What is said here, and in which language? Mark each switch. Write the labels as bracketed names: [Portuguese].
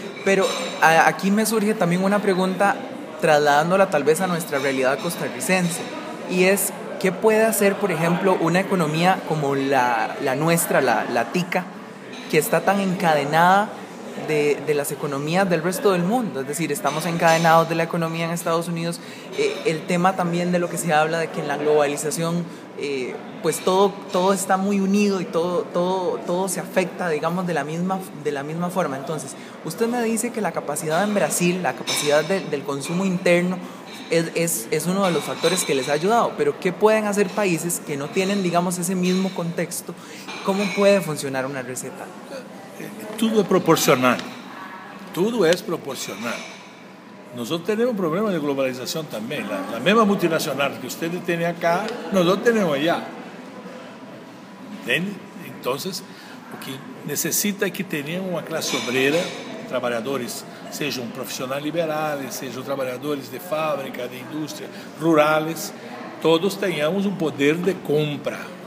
[Portuguese] Mas aqui me surge também uma pergunta, trasladándola talvez a nossa realidade costarricense, e é: que pode fazer, por exemplo, uma economia como a nossa, a TICA, que está tão encadenada de las economías del resto del mundo? [Spanish] Es decir, estamos encadenados de la economía en Estados Unidos. El tema también de lo que se habla de que en la globalización pues todo está muy unido y todo se afecta, digamos, de la misma forma. Entonces, usted me dice que la capacidad en Brasil, la capacidad del consumo interno es uno de los factores que les ha ayudado, pero ¿qué pueden hacer países que no tienen, digamos, ese mismo contexto? ¿Cómo puede funcionar una receta? [Portuguese] Tudo é proporcional. Tudo é proporcional. Nós temos um problema de globalização também. A mesma multinacional que você tem acá, nós temos allá. Entende? Então, o que necessita é que tenha uma classe obreira, trabalhadores, sejam profissionais liberais, sejam trabalhadores de fábrica, de indústria, rurais, todos tenhamos um poder de compra.